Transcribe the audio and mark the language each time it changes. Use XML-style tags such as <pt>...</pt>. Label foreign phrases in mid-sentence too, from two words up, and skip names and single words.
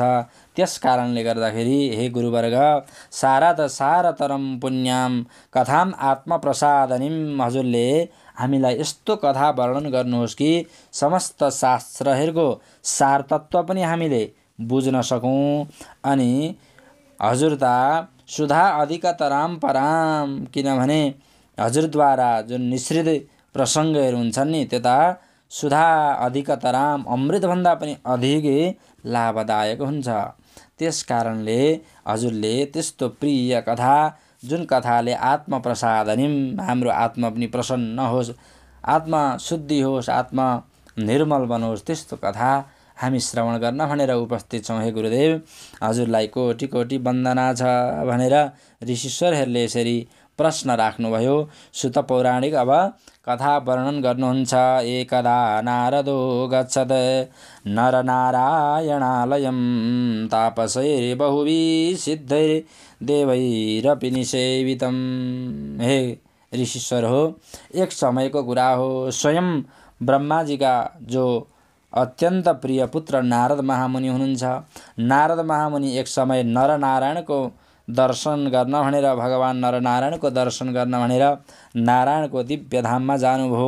<ne>त्यस कारणले गर्दाखेरि हे गुरुवर्ग,</ne> <sa>सारतरम पुण्याम कथाम आत्मप्रसादनिम।</sa> <ne>हजुरले हामीलाई यस्तो कथा वर्णन गर्नुहोस् कि समस्त शास्त्रहरूको सारतत्व पनि हामीले बुझ्न सकौँ।</ne> <sa>अनि हजुरता सुधा अधिकतराम पराम,</sa> <ne>किनभने हजुरद्वारा जुन निश्रित प्रसङ्गहरू हुन्छन् नि,</ne> <sa>त्यता सुधा अधिकतराम,</sa> <ne>अमृतभन्दा पनि अधिक लाभदायक हुन्छ। त्यस कारणले हजुरले त्यस्तो प्रिय कथा, जुन कथाले आत्मप्रसादनिम, हाम्रो आत्मा पनि प्रसन्न होस्, आत्मा शुद्धि होस्, आत्मा निर्मल बनोस्, त्यस्तो कथा हामी श्रवण गर्न भनेर उपस्थित छौँ। हे गुरुदेव, हजुरलाई कोटि कोटि वन्दना छ भनेर ऋषिश्वरहरूले यसरी प्रश्न राख्नुभयो। सुत पौराणिक अब कथा वर्णन गर्नुहुन्छ।</ne> <sa>एकदा नारदो गच्छत नरनारायणालयं तापसैर्बहुभिः सिद्धैर्देवैरपि निसेवितं।</sa> <ne>हे ऋषिश्वर हो, एक समयको कुरा हो। स्वयं ब्रह्माजीका जो अत्यन्त प्रिय पुत्र नारद महामुनि हुनुहुन्छ। नारद महामुनि एक समय नरनारायणको दर्शन गर्न भनेर, भगवान नरनारायणको दर्शन गर्न भनेर नारायणको दिव्य धाममा जानुभयो।</ne>